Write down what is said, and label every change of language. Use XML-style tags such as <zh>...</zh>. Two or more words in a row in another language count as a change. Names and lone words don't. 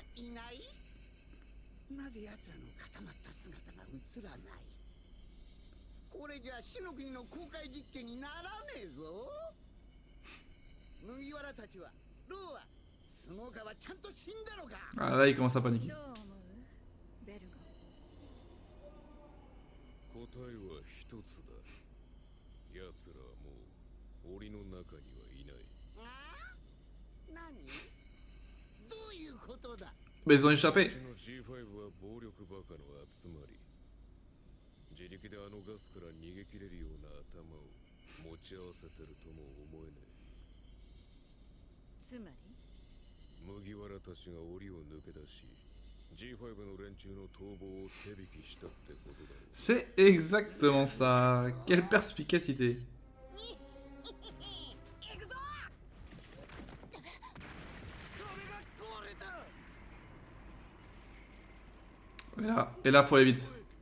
<fr>Ah là il commence à paniquer.</fr> <ja>答えは一つだ。奴らはもう檻の中にはいない。何？どういうことだ？</ja> <fr>Mais ils ont échappé.</fr> <ja>うちの G5 は暴力バカの集まり。自力であのガスから逃げ切れるような頭を持ち合わせてるとも思えねえ。つまり？麦わらたちが檻を抜け出し。</ja> <fr>C'est exactement ça. Quelle perspicacité. Et là, faut aller vite.</fr>